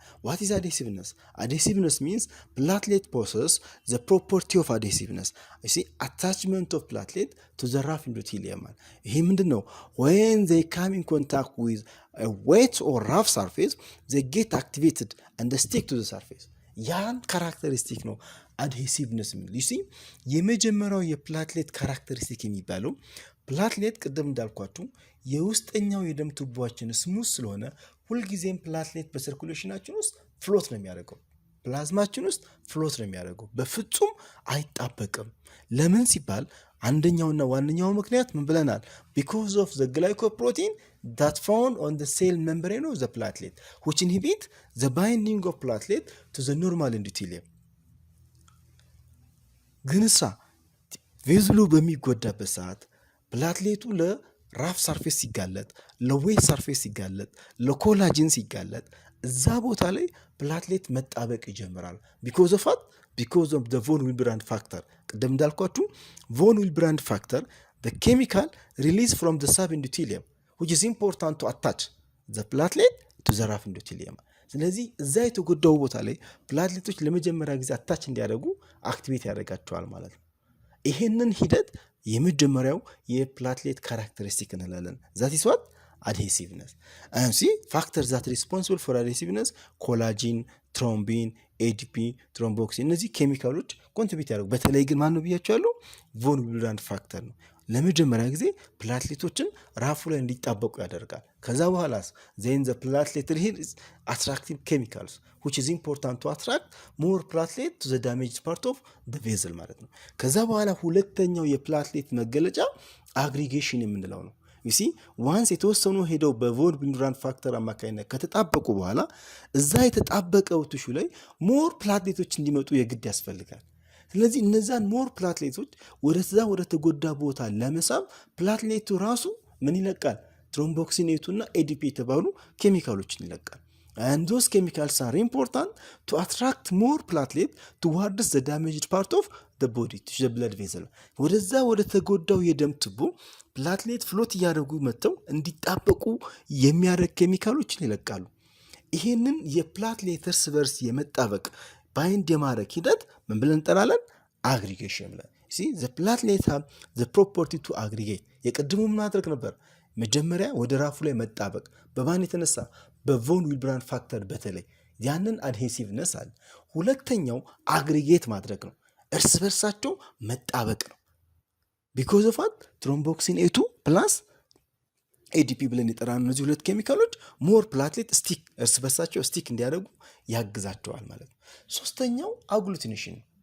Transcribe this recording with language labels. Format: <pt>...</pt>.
<en>what is adhesiveness means platelet possess the property of adhesiveness you see attachment of platelet to the rough endothelium</en> <am>ይሄ ምንድነው</am> <en>when they come in contact with a wet or rough surface they get activated and they stick to the surface</en> <am>ያን ካራክተሪስቲክ ነው</am> <en>adhesiveness you see</en> <am>የመጀመሪያው የፕላትሌት ካራክተሪስቲክ የሚባለው ፕላትሌት ቀደም እንዳልኳችሁ የውስጠኛው የደም ቱቦአችን ስሙዝ ስለሆነ ሁሉ ጊዜም ፕላትሌት በሰርኩሌሽናችን ውስጥ ፍሎት ነው የሚያደርገው ፕላዝማችን ውስጥ ፍሎት ነው የሚያደርገው፣ በፍጹም አይጣበቅም። ለምን ሲባል አንደኛውና ዋነኛው ምክንያት ምን ብለናል?</am> <en>because of the glycoprotein that found on the cell membrane of the platelet which inhibit the binding of platelet to the normal endothelium።</en> <am>ግንሳ ቬዝሉ በሚጎዳበት ሰዓት ፕላትሌቱ ለራፍ ሰርፌስ ሲጋለጥ፣ ለዌት ሰርፌስ ሲጋለጥ፣ ለኮላጅን ሲጋለጥ እዛ ቦታ ላይ ፕላትሌት መጣበቅ ይጀምራል።</am> <en>because of the von Willebrand factor።</en> <am>ቅድም እንዳልኳችሁ</am> <en>von Willebrand factor the chemical released from the subendothelium which is important to attach the platelet to the rough endothelium።</en> <am>ስለዚህ እዛ የተጎዳው ቦታ ላይ ፕላትሌቶች ለመጀመሪያ ጊዜ አታች እንዲያደርጉ አክቲቬት ያደርጋቸዋል ማለት ነው። ይሄንን ሂደት የመጀመሪያው የፕላትሌት ካራክተሪስቲክ እንላለን።</am> <en>that is what adhesiveness and see factors that responsible for adhesiveness</en> <am>ኮላጂን፣ ትሮምቢን፣ ADP፣ ትሮምቦክሲን እነዚህ ኬሚካሎች ኮንትሪቢዩት ያደርጉ። በተለይ ግን ማን ነው ብያቸዋለሁ? ቮን ዊልብራንድ ፋክተር ነው። ለመጀመሪያ ጊዜ ፕላትሌቶችን ራፉ ላይ እንዲጣበቁ ያደርጋል። ከዛ በኋላስ</am> <en>then the platelet release attractive chemicals which is important to attract more platelet to the damaged part of the vessel</en> <am>ማለት ነው። ከዛ በኋላ ሁለተኛው የፕላትሌት መገለጫ አግሪጌሽን የምንለው ነው።</am> <en>you see once</en> <am>የተወሰኑ ሄደው በቮን ዊልብራንድ ፋክተር አማካኝነት ከተጣበቁ በኋላ እዛ የተጣበቀው ቲሹ ላይ ሞር ፕላትሌቶች እንዲመጡ የግድ ያስፈልጋል። ስለዚህ እነዛን ሞር ፕላትሌቶች ወደ ተጎዳ ቦታ ለመሳብ ፕላትሌቱ ራሱ ምን ይለቃል? ትሮምቦክሲኔቱና ADP የተባሉ ኬሚካሎችን ይለቃል።</am> <en>and those chemicals are important to attract more platelet towards the damaged part of the body to the blood vessel።</en> <am>ወደ ተጎዳው የደም ቱቦ ፕላትሌት ፍሎት እያደረጉ መጥተው እንዲጣበቁ የሚያደርግ ኬሚካሎችን ይለቃሉ። ይሄንን የፕላትሌት እርስ በርስ የመጣበቅ ባይንድ የማድረግ ሂደት ምን ብለን እንጠራለን? አግሪጌሽን ብለን።</am> <en>see the platelet have the property to aggregate።</en> <am>የቀድሞ ምን ማድረግ ነበር? መጀመሪያ ወደ ራፉ ላይ መጣበቅ። በማን የተነሳ? በቮን ዊልብራንድ ፋክተር በተለይ ያንን አድሄሲቭነስ አለ። ሁለተኛው አግሪጌት ማድረግ ነው፣ እርስ በርሳቸው መጣበቅ ነው።</am> <en>because of what</en> <am>ትሮምቦክሲን ኤቱ ፕላስ ADP ብለን የጠራነው እነዚህ ሁለት ኬሚካሎች ሞር ፕላትሌት ስቲክ እርስ በርሳቸው ስቲክ እንዲያደርጉ ያግዛቸዋል ማለት ነው። ሶስተኛው አግሉቲኔሽን</am>